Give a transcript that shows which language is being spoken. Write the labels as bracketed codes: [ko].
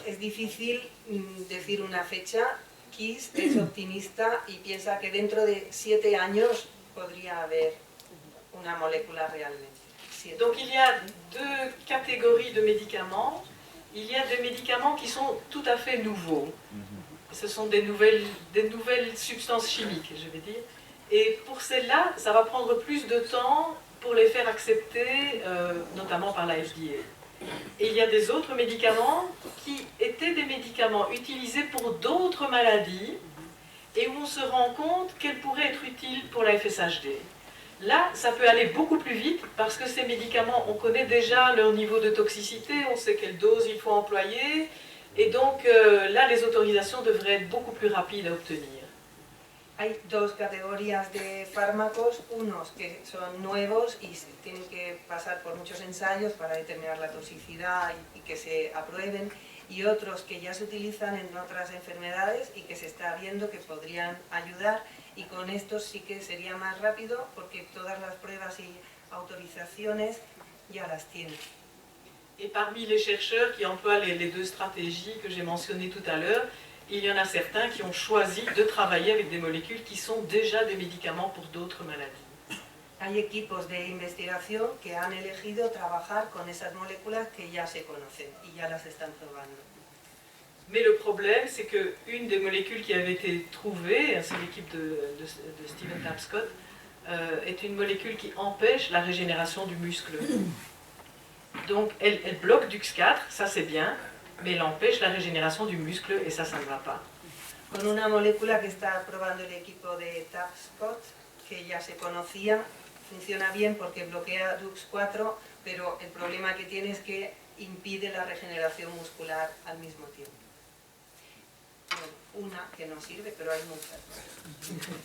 [es] Es difícil decir una fecha. Keith es optimista y piensa que dentro de 7 años podría haber una molécula realmente. [fr] Donc il y a deux catégories de médicaments. Il y a des médicaments qui sont tout à fait nouveaux. Ce sont des nouvelles substances chimiques, je vais dire. Et pour celles-là, ça va prendre plus de temps pour les faire accepter, notamment par la FDA. Et il y a des autres médicaments qui étaient des médicaments utilisés pour d'autres maladies et où on se rend compte qu'elles pourraient être utiles pour la FSHD. Là, ça peut aller beaucoup plus vite parce que ces médicaments, on connaît déjà leur niveau de toxicité, on sait quelle dose il faut employer, et donc là, les autorisations devraient être beaucoup plus rapides à obtenir. [es] Hay dos categorías de fármacos, unos que son nuevos y tienen que pasar por muchos ensayos para determinar la toxicidad y que se aprueben, y otros que ya se utilizan en otras enfermedades y que se está viendo que podrían ayudar, y con estos sí que sería más rápido porque todas las pruebas y autorizaciones ya las tienen. [fr] Et parmi les chercheurs qui emploient les deux stratégies que j'ai mentionnées tout à l'heure, il y en a certains qui ont choisi de travailler avec des molécules qui sont déjà des médicaments pour d'autres maladies. [es] Hay equipos de investigación que han elegido trabajar con esas moléculas que ya se conocen y ya las están probando. [fr] Mais le problème, c'est qu'une des molécules qui avait été trouvée, c'est l'équipe de Stephen Tapscott, est une molécule qui empêche la régénération du muscle. Donc elle bloque DUX4, ça c'est bien, mais elle empêche la régénération du muscle et ça ne va pas. [es] Con una molécula que está probando el equipo de Tapscott, que ya se conocía, funciona bien porque bloquea DUX4, pero el problema que tiene es que impide la regeneración muscular al mismo tiempo. Bueno, una que no sirve, pero hay muchas.